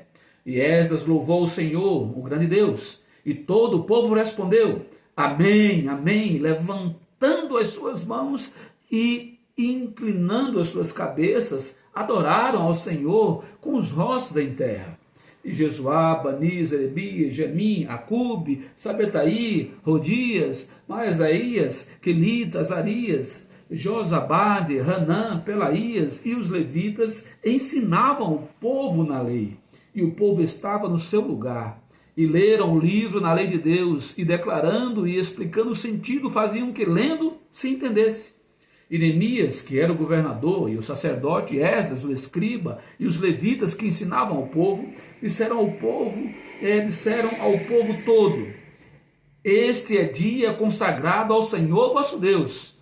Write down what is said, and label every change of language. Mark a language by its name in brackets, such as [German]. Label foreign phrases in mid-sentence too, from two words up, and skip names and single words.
[Portuguese] E Esdras louvou o Senhor, o grande Deus. E todo o povo respondeu: Amém, amém, levantando as suas mãos e inclinando as suas cabeças, adoraram ao Senhor com os rostos em terra. E Jesuá, Bani, Zerebias, Gemim, Acube, Sabetaí, Rodias, Maasaías, Quelita, Azarias, Josabade, Hanã, Pelaías e os levitas ensinavam o povo na lei. E o povo estava no seu lugar. E leram o livro na lei de Deus, e declarando e explicando o sentido, faziam que lendo se entendesse. E Neemias, que era o governador, e o sacerdote Esdras, o escriba, e os levitas que ensinavam ao povo, disseram ao povo todo: Este é dia consagrado ao Senhor vosso Deus.